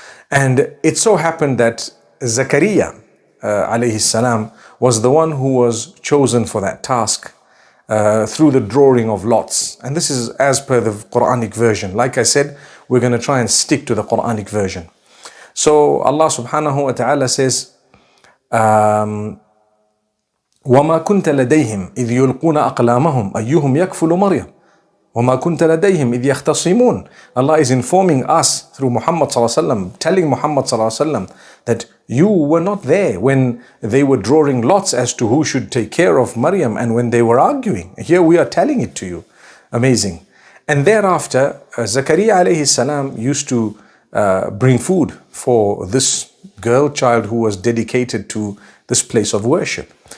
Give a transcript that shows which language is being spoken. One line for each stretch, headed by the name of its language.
English: And it so happened that Zakaria alayhi salam was the one who was chosen for that task through the drawing of lots. And this is as per the Quranic version. Like I said, we're going to try and stick to the Quranic version. So Allah subhanahu wa ta'ala says,
Arabic: وَمَا كُنْتَ لَدَيْهِمْ إِذْ يُلْقُونَ أَقْلَامَهُمْ أَيُّهُمْ يَكْفُلُ مَرْيَمَ وَمَا كُنْتَ لَدَيْهِمْ إِذْ يَخْتَصِمُونَ.
English: Allah is informing us through Muhammad sallallahu alaihi wasallam, telling Muhammad sallallahu alaihi wasallam that you were not there when they were drawing lots as to who should take care of Maryam and when they were arguing. Here we are telling it to you. Amazing. And thereafter, Zakaria alayhi salam used to bring food for this girl child who was dedicated to this place of worship.